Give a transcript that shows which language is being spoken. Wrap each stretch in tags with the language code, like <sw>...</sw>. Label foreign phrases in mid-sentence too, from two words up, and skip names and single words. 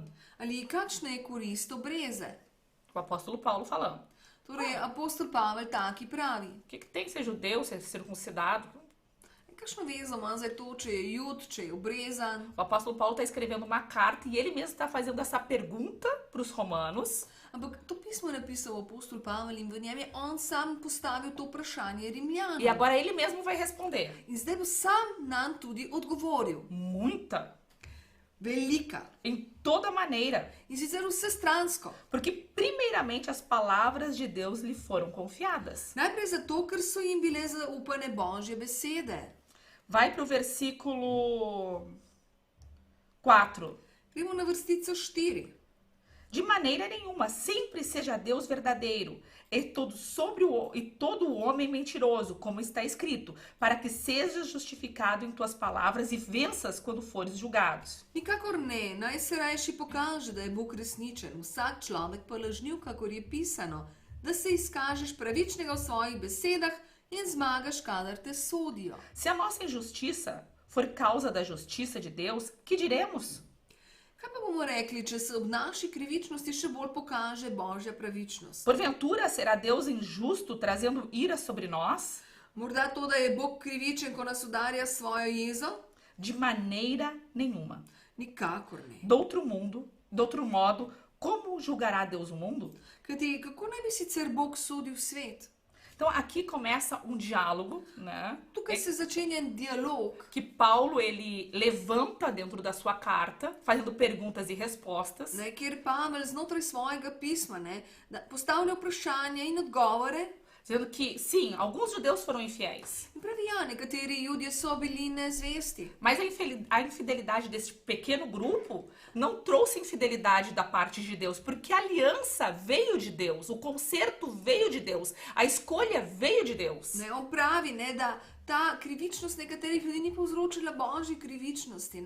<sl>Ali kakšna je korist obreze?</sl> <pt>O apóstolo Paulo falando.</pt> <sl>Torej, apostol Pavel taki pravi.</sl> <pt>O que tem ser judeu, ser circuncidado?</pt> <sl>Kakšno vezo ima zdaj to, če je Jud, če je obrezan?</sl> <pt>O apóstolo Paulo está escrevendo uma carta e ele mesmo está fazendo essa pergunta para os romanos.</pt> <sl>Ampak to pismo je napisal apostol Pavel in v njem je on sam postavil to vprašanje Rimljanom.</sl> <pt>E agora ele mesmo vai responder.</pt> <sl>In zdaj bo sam nam tudi odgovoril.</sl> <pt>Muita.</pt> <sl>Velika.</sl> <pt>Em toda maneira.</pt> <sl>In sicer vsestransko.</sl> <pt>Porque primeiramente as palavras de Deus lhe foram confiadas.</pt> <sl>Najprej zato, ker so jim bile zaupane Božje besede.</sl> <pt>Vai para o versículo 4.</pt> <sl>Gremo na vrstico 4.</sl> <pt>De maneira nenhuma, sempre seja Deus verdadeiro, e todo o homem mentiroso, como está escrito, para que sejas justificado em tuas palavras e venças quando fores julgados.</pt> <sl>Nikakor ne, naj se rajši pokaže, da je Bog resničen, vsak človek pa lažniv, kakor je pisano, da se izkažeš pravičnega v svojih besedah in zmagaš, kadar te sodijo.</sl> <pt>Se a nossa injustiça for causa da justiça de Deus, que diremos?</pt> <sl>Kaj pa bomo rekli, če se ob naši krivičnosti še bolj pokaže Božja pravičnost?</sl> <pt>Porventura será Deus injusto trazendo ira sobre nós?</pt> <sl>Morda to, da je Bog krivičen, ko nas udarja s svojo jezo?</sl> <pt>De maneira nenhuma.</pt> <sl>Nikakor ne.</sl> <pt>De outro modo, como julgará Deus o mundo?</pt> <sl>Kajti, kako naj bi sicer Bog sodil svet?</sl> <pt>Então aqui começa um diálogo, né?</pt> <sl>Tukaj se začenja dialog,</sl> <pt>Que Paulo ele levanta dentro da sua carta, fazendo perguntas e respostas.</pt> <sl>kjer Pavel znotraj svojega pisma da postavlja vprašanja in odgovore.</sl> <pt>Dizendo que, sim, alguns judeus foram infiéis.</pt> <sl>In pravi, ja, nekateri Judje so bili nezvesti.</sl> <pt>Mas a infidelidade desse pequeno grupo não trouxe infidelidade da parte de Deus, porque a aliança veio de Deus, o conserto veio de Deus, a escolha veio de Deus.</pt> <sl>On pravi, da ta krivičnost nekaterih ljudi ni povzročila Božji krivičnosti.</sl>